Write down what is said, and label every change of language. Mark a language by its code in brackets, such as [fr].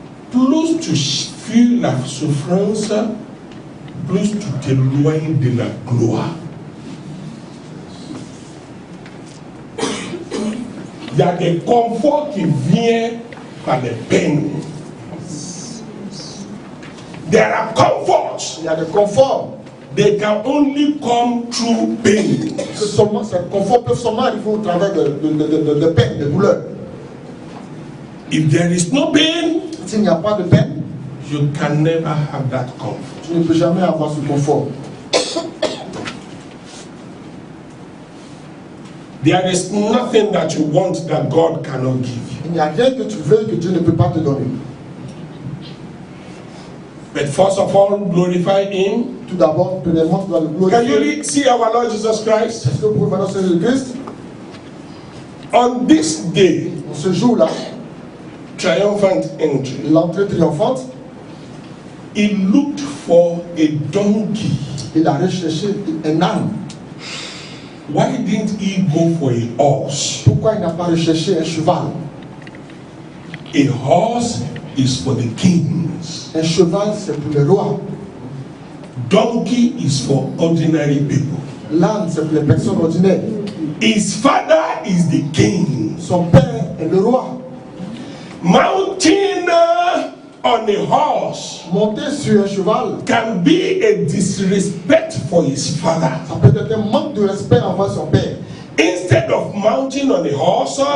[fr] Plus tu fuis la souffrance, plus tu t'éloignes de la gloire. Il y a des conforts qui viennent par les peines. [en] There are comforts. [fr] Il y a des conforts. [en] They can only come through pain. [fr] Ces conforts peuvent seulement arriver au travers de peine, de douleur. [en] If there is no pain, [fr] S'il n'y a pas de peine, [en] you can never have that comfort. [fr] tu ne peux jamais avoir ce confort. [en] There is nothing that you want that God cannot give you. [fr] Il n'y a rien que tu veux que Dieu ne peut pas te donner. [en] But first of all, glorify Him. [fr] Tout d'abord, premièrement, tu dois le [en] Can you [fr] glorifier. [en] see our Lord Jesus Christ? [fr] Est-ce que vous pouvez maintenant c'est le Christ? [en] On this day, [fr] En ce jour-là, [en] triumphant entry, [fr] l'entrée triomphante, [en] He looked for a donkey [fr] il a recherché un âne [en] Why didn't he go for a horse? [fr] Pourquoi il n'a pas recherché un cheval? [en] A horse is for the kings. [fr] Un cheval, c'est pour les rois. [en] Donkey is for ordinary people. [fr] L'âne, c'est pour les personnes ordinaires. [en] His father is the king. [fr] Son père est le roi. [en] Mounting on a horse [fr] Monter sur un cheval, [en] can be a disrespect for his father. [fr] ça peut être un manque de respect envers son père. [en] Instead of mounting on a horse,